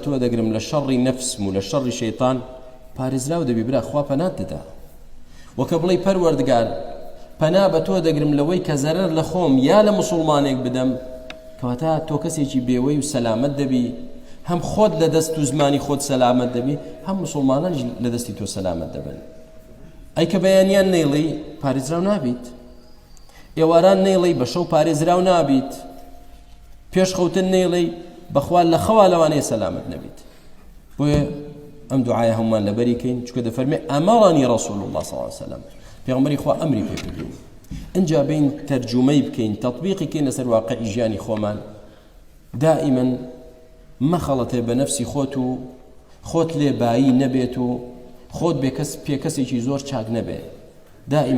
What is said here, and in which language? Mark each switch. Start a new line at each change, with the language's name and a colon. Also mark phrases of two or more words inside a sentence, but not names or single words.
Central Kurdish: تۆ دەگرم لە شەڕی نەفسم و لە شەڕی شەیطان پارێزراو دەبی برا خوا پەنات دەدا وەکە بڵێ پەروەردگار پەنا بە تۆ دەگرم لەوەی کە زەرەر لە خۆم یا لە موسڵمانێک بدەم کەواتە تۆ کەسێکی بێوەی و سەلامەت دەبی هەم خۆت لە دەست و زمانی خۆت سەلامەت دەبی هەم موسڵمانانیش لە دەستی تۆ سەلامەت دەبن ئەی کە بەیانیان نەیڵێی پارێزراو نابیت ئێواران نەیڵێی بە شەو پارێزراو نابیت پێش خەوتن نەیڵێی بەخوا لە خەوا لەوانەیە سەلامەت نەبیت بۆیە ئەم دوعایە هەمومان لەبەری کەین چونکە دەفەرمێ
Arabic: ئەمەڕانی ڕەسوول الله صلی الله عليه وسلم
Central Kurdish: پێغەمبەری خوا ئەمری پێ کردووە ئەنجا بین تەرجومەی بکەین تەطبیقی کەین لەسەر واقعی ژیانی خۆمان دائما مەخەڵەتێ بە نەفسی خۆت و خۆت لێبایی نەبێت و خۆت پێ کەسێکی زۆر چاک نەبێ دائما